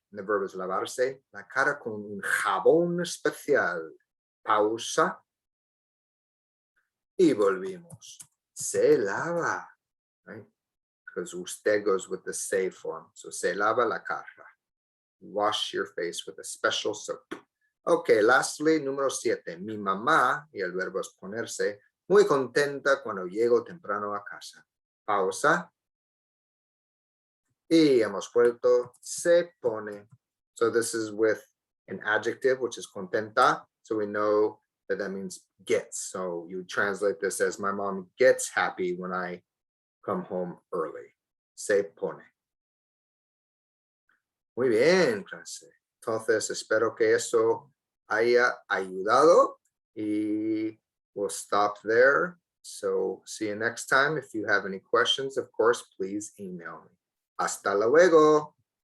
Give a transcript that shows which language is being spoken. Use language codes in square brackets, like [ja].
[en] And the verb is [es] lavarse la cara con un jabón especial. Pausa. Y volvimos. Se lava, right? [en] Because usted goes with the se form. So [es] se lava la cara. [en] Wash your face with a special soap. Okay, lastly, número 7. [es] Mi mamá, y el verbo es ponerse, muy contenta cuando llego temprano a casa. Pausa. Y hemos vuelto. Se pone. [en] So this is with an adjective, which is contenta. So we know that means gets. So you translate this as my mom gets happy when I come home early. [es] Se pone. Muy bien, clase. Entonces, espero que eso haya ayudado y [en] we'll stop there. So see you next time. If you have any questions, of course, please email me. [es] Hasta luego.